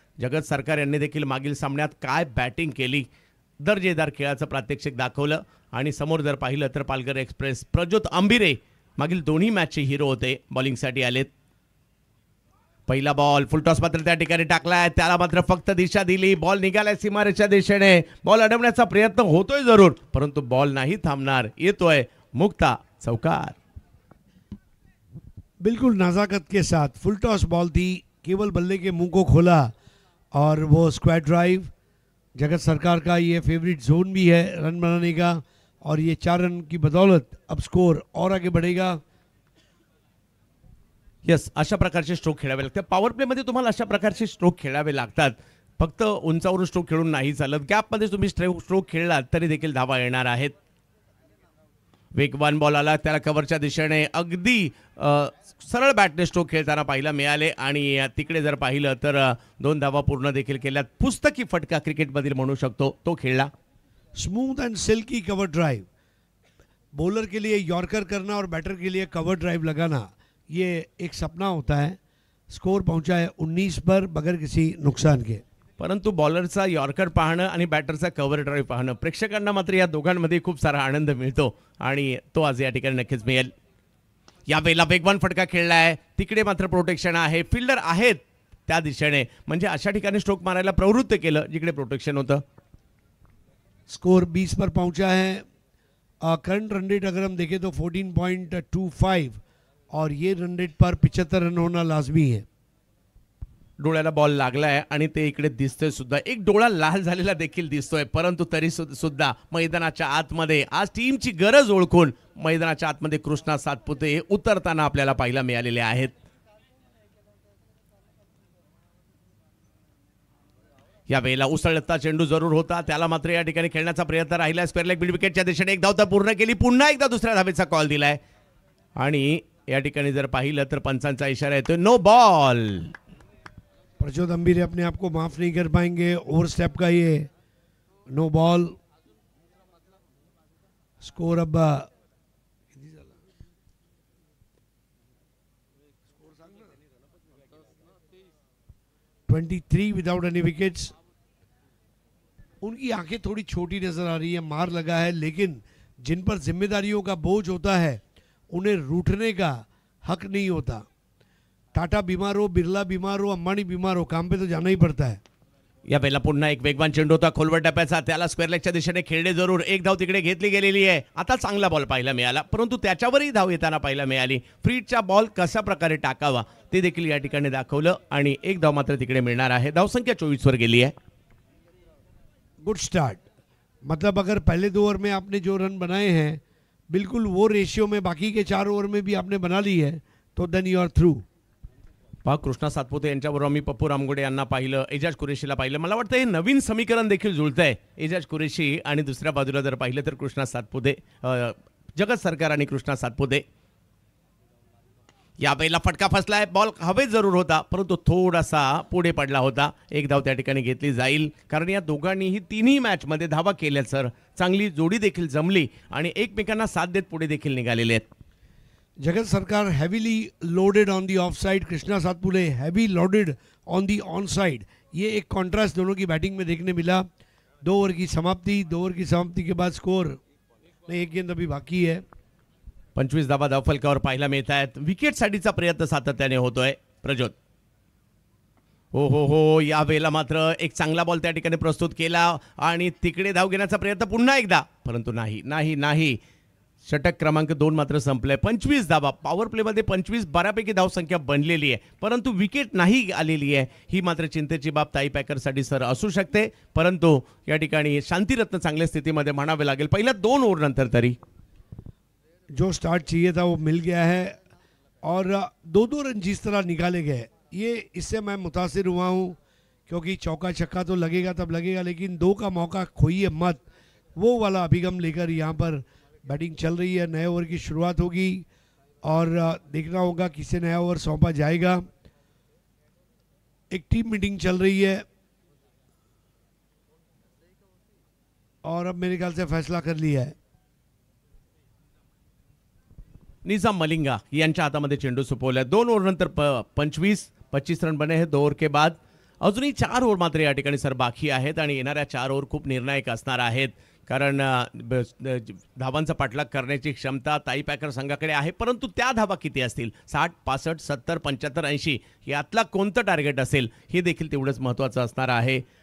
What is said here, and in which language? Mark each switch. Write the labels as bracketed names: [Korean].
[Marathi] जगत सरकार यांनी देखील मागील सामन्यात काय बॅटिंग केली, दर्जेदार खेळाचं प्रात्यक्षिक दाखवलं आणि समोर जर पाहिलं तर पालघर एक्सप्रेस प्रज्योत अंबिरे मागील दोन्ही मॅचचे हिरो होते, बॉलिंगसाठी आलेत. पहिला बॉल फुल टॉस मात्र त्या ठिकाणी टाकलाय, त्याला मात्र फक्त दिशा दिली. बॉल निघालाय सीमारेषच्या दिशेने. बॉल अडवण्याचा प्रयत्न होतोय जरूर, परंतु बॉल नाही थांबणार. येतोय मुक्ता चौकार. [Hindi] बिल्कुल नज़ाकत के साथ फुल टॉस बॉल थी, केवल बल्ले के मुंह को खोला और वो स्क्वायर ड्राइव. जगत सरकार का ये फेवरेट जोन भी है रन बनाने का और ये 4 रन की बदौलत अब स्कोर और आगे बढ़ेगा. [Marathi] यस, अशा प्रकारचे स्ट्रोक खेळावे लागतात. पॉवर प्लेमध्ये तुम्हाला अशा प्रकारचे स्ट्रोक खेळावे लागतात. फक्त उंचावरून स्ट्रोक खेळून नाही चालत. गॅपमध्ये तुम्ही स्ट्रोक खेळलात तरी देखील धावा येणार आहेत. वेगवान बॉल आला, त्याला कव्हरच्या दिशेने अगदी सरळ बॅटने स्ट्रोक खेळताना पाहायला मिळाले आणि तिकडे जर पाहिलं तर 2 धावा पूर्ण देखील केल्यात. पुस्तकी फटका क्रिकेटमधील म्हणू शकतो तो खेळला. [English] Smooth and silky cover drive. [Hindi] Bowler के लिए यॉर्कर करना और बैटर के लिए कवर ड्राइव लगाना, ये एक सपना होता है. स्कोर पहुंचा है 19 पर बगैर किसी नुकसान के. [Marathi] परंतु बॉलरचा यॉर्कर पाहणं आणि बॅटरचा कव्हर ड्राईव्ह पाहणं, प्रेक्षकांना मात्र या दोघांमध्ये खूप सारा आनंद मिळतो आणि तो आज या ठिकाणी नक्कीच मिळेल. या वेळेला वेगवान फटका खेळलाय, तिकडे मात्र प्रोटेक्शन आहे, फिल्डर आहेत त्या दिशेने, म्हणजे अशा ठिकाणी स्ट्रोक मारायला प्रवृत्त केलं जिकडे प्रोटेक्शन होतं. [Hindi] स्कोर 20 पर पहुंचा है. करंट रन रेट अगर हम देखें तो 14.25 और ये रन रेट पर 75 रन होना लाजमी है. [Marathi] डोळ्याला बॉल लागलाय आणि ते इकडे दिसतोय सुद्धा. एक डोळा लाल झालेला देखील दिसतोय, परंतु तरी सुद्धा मैदानाच्या आतमध्ये आज टीमची गरज ओळखून मैदानाच्या आतमध्ये कृष्णा सातपुते उतरताना आपल्याला पाहायला मिळालेले आहेत. या वेळेला उसळता चेंडू जरूर होता, त्याला मात्र या ठिकाणी खेळण्याचा प्रयत्न राहिला. स्क्वेअर लेग मिड विकेटच्या दिशेने एक धाव तर पूर्ण केली. पुन्हा एकदा दुसऱ्या धावेचा कॉल दिलाय आणि या ठिकाणी जर पाहिलं तर पंचांचा इशारा येतोय नो बॉल. [Hindi] प्रज्योत अंबिरे अपने आप को माफ नहीं कर पाएंगे. ओवर स्टेप का ये नो बॉल. [English] Score अब 23 without any wickets. [Hindi] उनकी आंखें थोड़ी छोटी नजर आ रही है, मार लगा है, लेकिन जिन पर जिम्मेदारियों का बोझ होता है उन्हें रूठने का हक नहीं होता. टाटा बीमार हो, बिरला बीमार हो, अंबानी बीमार हो, काम पे तो जाना ही पड़ता है. [Marathi] या वेळेला पुन्हा एक वेगवान चेंडू होता खोलवर टप्प्याचा, त्याला स्क्वेअर लेगच्या दिशेने खेळले जरूर. एक धाव तिकडे घेतली गेलेली आहे. आता चांगला बॉल पाहायला मिळाला, परंतु त्याच्यावरही धाव येताना पाहायला मिळाली. फ्रीटचा बॉल कशा प्रकारे टाकावा ते देखील या ठिकाणी दाखवलं आणि एक धाव मात्र तिकडे मिळणार आहे. धावसंख्या 24 वर गेली आहे. [English] Good start. [Hindi] मतलब अगर पहले 2 ओवर में आपने जो रन बनाए हैं बिल्कुल वो रेशियो में बाकी के 4 ओवर में भी आपने बना ली है तो [English] Then you are through. [Marathi] पहा, कृष्णा सातपुते यांच्याबरोबर मी पप्पू रामगोडे यांना पाहिलं, एजाज कुरेशीला पाहिलं. मला वाटतं हे नवीन समीकरण देखील जुळतंय. एजाज कुरेशी आणि दुसऱ्या बाजूला जर पाहिलं तर कृष्णा सातपुते, जगत सरकार आणि कृष्णा सातपुते. या वेळेला फटका फसलाय. बॉल हवेत जरूर होता, परंतु थोडासा पुढे पडला होता. एक धाव त्या ठिकाणी घेतली जाईल, कारण या दोघांनीही तिन्ही मॅचमध्ये धावा केल्या सर. चांगली जोडी देखील जमली आणि एकमेकांना साथ देत पुढे देखील निघालेले आहेत. [English] Jagat Sarkar heavily loaded on the off side, Krishna Satpute heavy loaded on the on side. [Hindi] ये एक कॉन्ट्रास्ट दोनों की बैटिंग में देखने मिला. 2 ओवर की समाप्ति के बाद स्कोर नहीं, एक गेंद अभी बाकी है. [Marathi] 25 धावा धावफलकावर पाहायला मिळत आहेत. विकेटसाठीचा प्रयत्न सातत्याने होतोय प्रज्योत. हो, या वेळेला मात्र एक चांगला बॉल त्या ठिकाणी प्रस्तुत केला आणि तिकडे धाव घेण्याचा प्रयत्न पुन्हा एकदा, परंतु नाही. षटक क्रमांक 2 मात्र संपलाय. 25 धावा पॉवर प्लेमध्ये 25 बऱ्यापैकी धावसंख्या बनलेली आहे, परंतु विकेट नाही आलेली आहे. ही मात्र चिंतेची बाब ताई पॅकरसाठी सर असू शकते, परंतु या ठिकाणी शांतिरत्न चांगल्या स्थितीमध्ये म्हणावे लागेल पहिल्या 2 ओव्हर नंतर. तरी [Hindi] जो स्टार्ट चाहिए था वो मिल गया है और 2-2 रन जिस तरह निकाले गए, ये इससे मैं मुतासिर हुआ हूँ, क्योंकि चौका छक्का तो लगेगा तब लगेगा, लेकिन 2 का मौका खोइए मत, वो वाला अभिगम लेकर यहाँ पर बैटिंग चल रही है. नए ओवर की शुरुआत होगी और देखना होगा किसे नया ओवर सौंपा जाएगा. एक टीम मीटिंग चल रही है और अब मेरे ख्याल से फैसला कर लिया है. [Marathi] निजाम मलिंगा यांच्या हातामध्ये चेंडू सुपवलाय. 2 ओव्हर नंतर [Hindi] 25 रन बने हैं 2 ओव्हर के बाद. [Marathi] अजूनही 4 ओव्हर मात्र या ठिकाणी सर बाकी आहेत आणि येणाऱ्या 4 ओव्हर खूप निर्णायक असणार आहेत, कारण धावांचा पाठलाग करण्याची क्षमता ताई पॅकर संघाकडे आहे, परंतु त्या धावा किती असतील, 60, 65, 70, 75, 80 यातला कोणतं टार्गेट असेल हे देखील तेवढंच महत्त्वाचं असणार आहे.